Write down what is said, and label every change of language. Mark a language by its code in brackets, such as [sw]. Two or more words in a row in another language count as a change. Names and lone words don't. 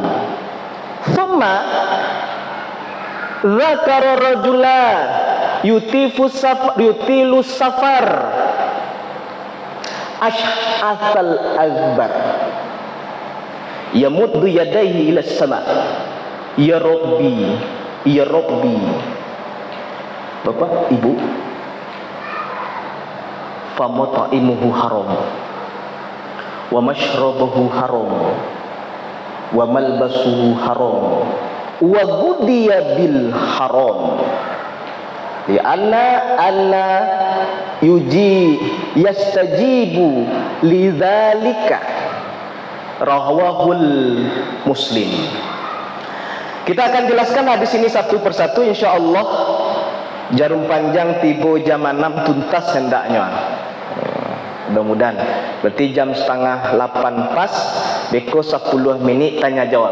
[ar] ثم ذكر رجلا يطيل السفر أشعث أغبر يمد يديه إلى السماء يا رب يا رب. [id] Bapak, Ibu, [ar] فمطعمه حرام ومشربه حرام وملبسه حرام وغذي بالحرام فأنى يستجاب لذلك رواه مسلم. [id] Kita akan jelaskan hadis ini satu persatu insyaallah. Jarum panjang tiba jam 6 tuntas hendaknya. Mudah-mudahan. Berarti jam setengah 8 pas, beko 10 minit tanya jawab.